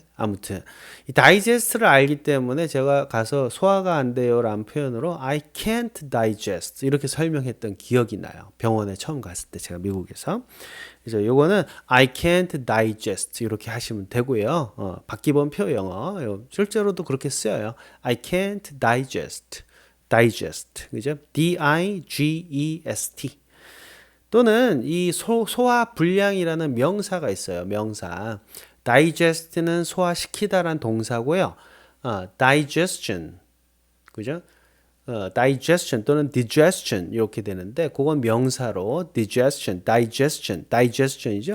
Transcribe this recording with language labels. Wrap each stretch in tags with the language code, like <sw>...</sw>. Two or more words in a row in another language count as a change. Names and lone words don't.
<ko>아무튼 이 다이제스트를 알기 때문에 제가 가서 소화가 안 돼요라는 표현으로</ko> <en>I can't digest</en> <ko>이렇게 설명했던 기억이 나요. 병원에 처음 갔을 때 제가 미국에서. 그래서 요거는</ko> <en>I can't digest</en> <ko>이렇게 하시면 되고요. 박기범표 영어 실제로도 그렇게 쓰여요.</ko> <en>I can't digest. 그죠? D-I-G-E-S-T.</en> <ko>또는 이 소화 불량이라는 명사가 있어요. 명사. digest는 소화시키다라는 동사고요. digestion. 그죠? digestion 또는 digestion 이렇게 되는데 그건 명사로 digestion이죠.</ko>